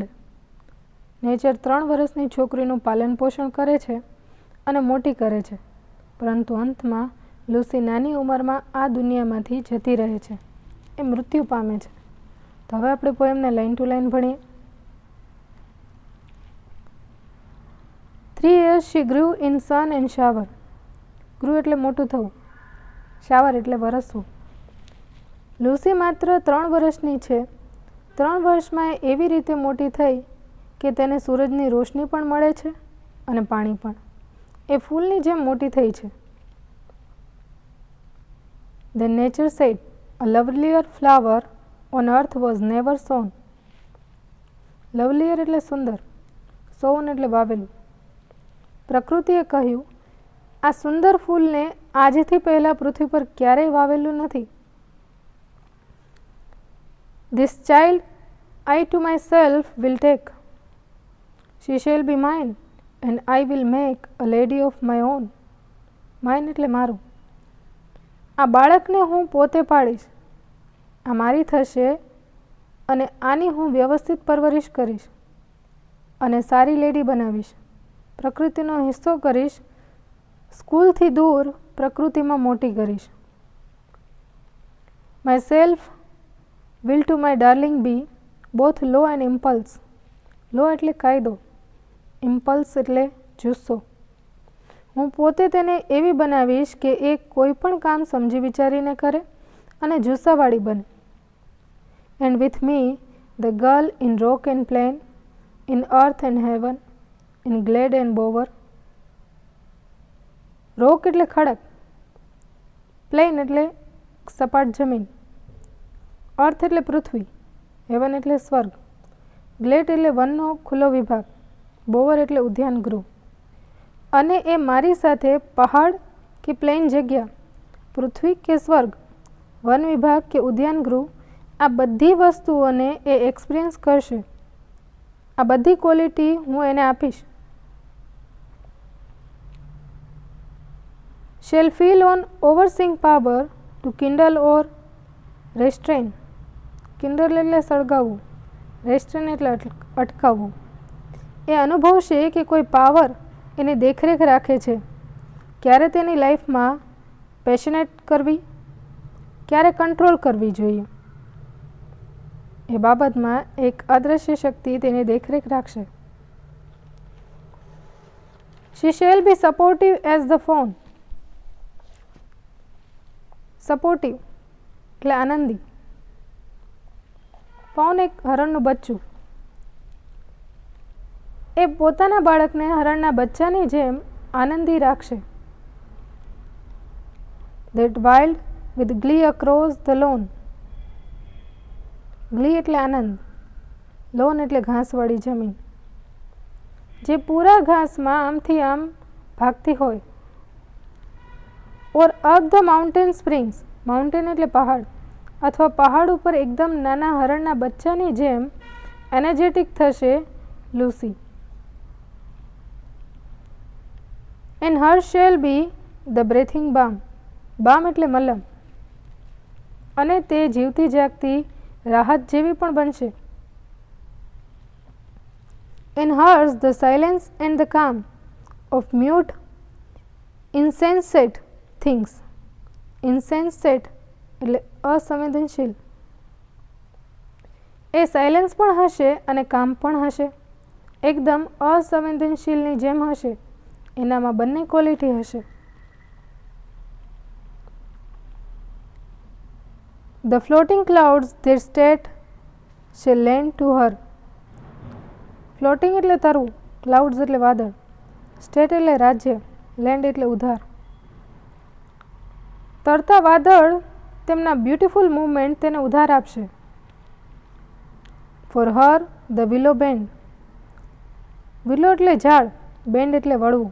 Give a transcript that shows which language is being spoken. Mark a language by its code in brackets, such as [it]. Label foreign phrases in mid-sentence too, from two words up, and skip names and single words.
[gu] નેચર 3 વર્ષની છોકરીનું પાલન પોષણ કરે છે અને મોટી કરે છે, પરંતુ અંતમાં લ્યુસી નાની ઉંમરમાં આ દુનિયામાંથી જતી રહે છે, એ મૃત્યુ પામે છે. તો હવે આપણે પોએમને [en] line to line [gu] ભણીએ. [en] 3 years she grew in sun and shower. [gu] ગ્રુ એટલે મોટું થવું, શાવર એટલે વરસવું. લ્યુસી માત્ર 3 વર્ષની છે. 3 વર્ષમાં એ એવી રીતે મોટી થઈ કે તેને સૂરજની રોશની પણ મળે છે અને પાણી પણ. એ ફૂલની જેમ મોટી થઈ છે. [en] Then nature said, a lovelier flower on earth was never sown. [gu] લવલિયર એટલે સુંદર, સોન એટલે વાવેલું. પ્રકૃતિએ કહ્યું, આ સુંદર ફૂલને આજથી પહેલાં પૃથ્વી પર ક્યારેય વાવેલું નથી. [en] This child I to myself will take. She shall be mine and I will make a lady of my own. [gu] Mine એટલે મારું. આ બાળકને હું પોતે પાડીશ, આ મારી થશે અને આની હું વ્યવસ્થિત પરવરિશ કરીશ અને સારી લેડી બનાવીશ. પ્રકૃતિનો હિસ્સો કરીશ, સ્કૂલથી દૂર પ્રકૃતિમાં મોટી કરીશ. [en] Myself will to my darling be both law and impulse. [gu] લો એટલે કાયદો, ઇમ્પલ્સ એટલે જુસ્સો. હું પોતે તેને એવી બનાવીશ કે એ કોઈ પણ કામ સમજી વિચારીને કરે અને જુસ્સાવાળી બને. [en] And with me the girl in rock and plain, in earth and heaven, in glade and bower. [gu] રોક એટલે ખડક, પ્લેન એટલે સપાટ જમીન, અર્થ એટલે પૃથ્વી, હેવન એટલે સ્વર્ગ, ગ્લેડ એટલે વનનો ખુલ્લો વિભાગ, બોવર એટલે ઉદ્યાન ગૃહ. અને એ મારી સાથે પહાડ કે પ્લેન જગ્યા, પૃથ્વી કે સ્વર્ગ, વન વિભાગ કે ઉદ્યાન ગૃહ, આ બધી વસ્તુઓને એ એક્સપિરિયન્સ કરશે. આ બધી ક્વોલિટી હું એને આપીશ. [en] Shall feel on overseeing power to kindle or restrain. [gu] Kindle એટલે સળગાવવું, restrain એટલે અટકાવવું. એ અનુભવશે કે કોઈ પાવર એની દેખરેખ રાખે છે. ક્યારે તેની લાઈફમાં પેશનેટ કરવી, ક્યારે કંટ્રોલ કરવી જોઈએ. એ બાબતમાં એક અદૃશ્ય શક્તિ તેની દેખરેખ રાખશે. [en] She shall be supportive as the fawn. [gu] સપોર્ટિવ એટલે આનંદી. ફાઉન એક હરણનું બચ્ચું. એ પોતાના બાળકને હરણના બચ્ચાની જેમ આનંદી રાખશે. [en] That wild with glee across the lawn. [gu] ગ્લી એટલે આનંદ, લોન એટલે ઘાસવાળી જમીન. જે પૂરા ઘાસમાં આમથી આમ ભાગતી હોય. [en] or up the mountain springs. [gu] માઉન્ટેન એટલે પહાડ, અથવા પહાડ ઉપર એકદમ નાના હરણના બચ્ચાની જેમ એનર્જેટિક થશે લ્યુસી. [en] and her shall be the breathing balm. [gu] બામ એટલે મલમ. અને તે જીવતી જાગતી રાહત જેવી પણ બનશે. [en] In hers the silence and the calm of mute insensate things. [gu] Insensate એટલે અસંવેદનશીલ. એ સાયલેન્સ પણ હશે અને કામ પણ હશે. એકદમ અસંવેદનશીલની જેમ હશે. એનામાં બંને ક્વોલિટી હશે. [en] The floating clouds their state shall lend to her. [gu] ફ્લોટિંગ એટલે તરવું, ક્લાઉડ્સ એટલે વાદળ, સ્ટેટ એટલે રાજ્ય, લેન્ડ એટલે ઉધાર. તરતા વાદળ તેમના [en] beautiful movement [gu] તેને ઉધાર આપશે. [en] for her the willow bend. [gu] વિલો એટલે ઝાડ, બેન્ડ એટલે વળવું.